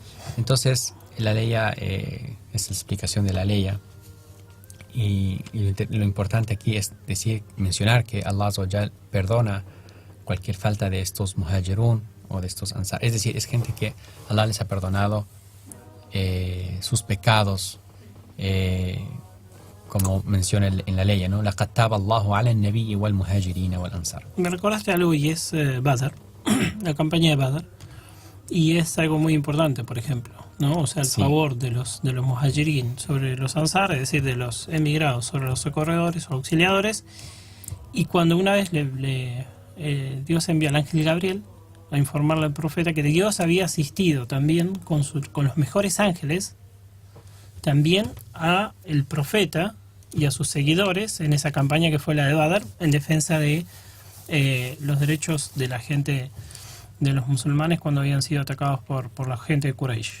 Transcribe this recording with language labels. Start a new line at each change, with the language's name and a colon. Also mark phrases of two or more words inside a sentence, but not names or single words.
Spanish: Entonces la ley es la explicación de la ley, y lo importante aquí es mencionar que
Arabic: الله عز وجل
Spanish: perdona cualquier falta de estos muhajirun o de estos ansar, es decir, es gente que Allah les ha perdonado sus pecados, como menciona en la ley, ¿no?
Arabic: لَقَدْ تَابَ اللَّهُ عَلَى النَّبِيِّ وَالْمُهَاجِرِينَ وَالْأَنصَارِ.
Spanish: Me recordaste algo, y es Badr, la campaña de Badr, y es algo muy importante, por ejemplo, ¿no? O sea, el favor de los muhajirin sobre los ansar, es decir, de los emigrados sobre los socorredores o auxiliadores. Y cuando una vez Dios envía al ángel Gabriel a informarle al profeta que Dios había asistido también con los mejores ángeles, también a el profeta y a sus seguidores en esa campaña que fue la de Badr, en defensa de los derechos de la gente, de los musulmanes, cuando habían sido atacados por la gente de Quraysh.